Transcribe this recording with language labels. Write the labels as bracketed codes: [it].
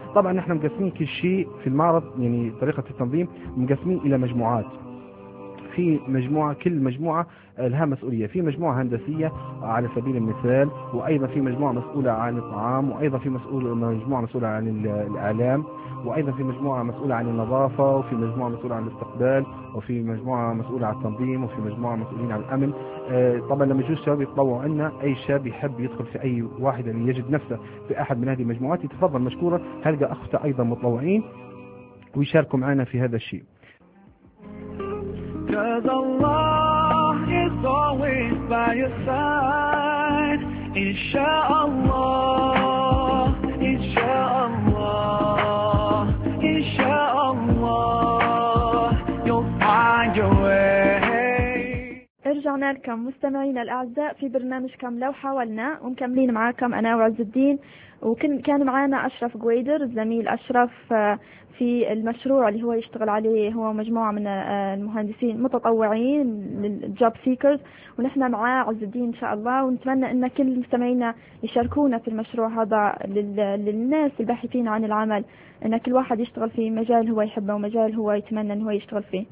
[ar] طبعا نحن مقسمين كل شيء في المعرض، يعني طريقة التنظيم مقسمين الى مجموعات، في مجموعة كل مجموعة لها مسؤولية، في مجموعة هندسية على سبيل المثال، وأيضا في مجموعة مسؤولة عن الطعام، وأيضا في مجموعة مسؤولة عن الإعلام، وأيضا في مجموعة مسؤولة عن النظافة، وفي مجموعة مسؤولة عن الاستقبال، وفي مجموعة مسؤولة عن التنظيم، وفي مجموعة مسؤولين عن الأمن. طبعا لما يجوا الشباب يتطوعوا عنا، أي شاب يحب يدخل في أي واحدة اللي يجد نفسه في أحد من هذه المجموعات يتفضل مشكورا، هلقى أخته أيضا متطوعين ويشاركوا معنا في هذا الشيء. [en] Cause Allah is always by your side. Inshallah, inshallah, inshallah, you'll find your way. [ar] ارجعنا لكم مستمعينا الأعزاء في برنامجكم لو حاولنا، ومكملين معاكم أنا وعز الدين، وكان معنا أشرف جويدر الزميل أشرف في المشروع اللي هو يشتغل عليه، هو مجموعة من المهندسين متطوعين للجوب سيكرز، ونحن معاه عز الدين إن شاء الله، ونتمنى أن كل مستمعينا يشاركونا في المشروع هذا للناس الباحثين عن العمل، أن كل واحد يشتغل في مجال هو يحبه ومجال هو يتمنى أن هو يشتغل فيه